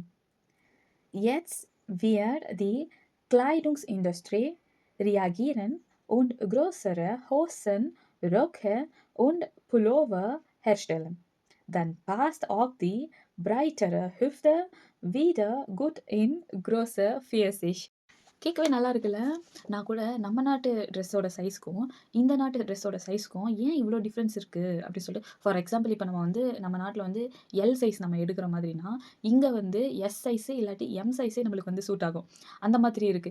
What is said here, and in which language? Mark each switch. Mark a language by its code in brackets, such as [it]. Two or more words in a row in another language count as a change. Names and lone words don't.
[de] Jetzt wird die Kleidungsindustrie reagieren und größere Hosen, Röcke und Pullover herstellen. Dann passt auch die breitere Hüfte wieder gut in Größe 40. [ta] கேட்கவே நல்லா இருக்குல்ல. நான் கூட நம்ம நாட்டு ட்ரெஸ்ஸோட சைஸ்க்கும் இந்த நாட்டு ட்ரெஸ்ஸோட சைஸ்க்கும் ஏன் இவ்வளோ டிஃப்ரென்ஸ் இருக்குது அப்படி சொல்லிட்டு. [en] for example [ta] இப்போ நம்ம நாட்டில் வந்து [en] L size [ta] நம்ம எடுக்கிற மாதிரினா இங்கே வந்து [en] S size [ta] இல்லாட்டி [en] M size [ta] நம்மளுக்கு வந்து சூட் ஆகும். அந்த மாதிரி இருக்குது.